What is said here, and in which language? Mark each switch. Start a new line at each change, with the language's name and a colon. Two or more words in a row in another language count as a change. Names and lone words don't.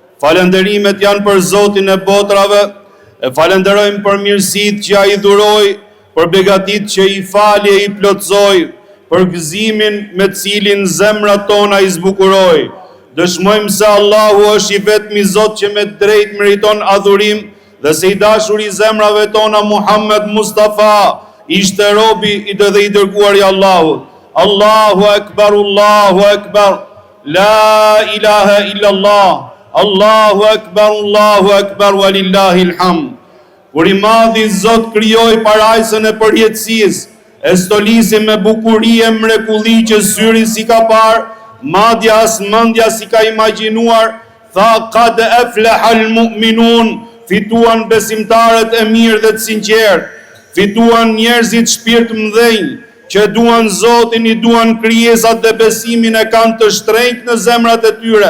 Albanian: falenderimet janë për Zotin e botrave, e falenderojmë për mirësitë që ai dhuroi, për begatit që i falje i plotsoi, për gëzimin me cilin zemrat tona i zbukuroi. Dëshmojmë se Allahu është i vetmi Zot që me drejt meriton adhurim dhe se i dashur i zemrave tona Muhammed Mustafa ishte robi i dhe i dërguar i Allahut.
Arabic: الله أكبر، الله أكبر, لا إله إلا الله، الله أكبر، ولله الحمد.
Albanian: Kur i madhi Zot krijoi parajsën e përjetësisë, e stolisi me bukurie mrekulli që syri si ka parë, madja as mendja si ka imagjinuar, tha
Arabic: قد أفلح المؤمنون,
Albanian: fituan besimtarët e mirë dhe të sinqertë, fituan njerëzit shpirt mdhenj, që duan Zotin, i duan krijesat dhe besimin e kanë të shtrenjtë në zemrat e tyre.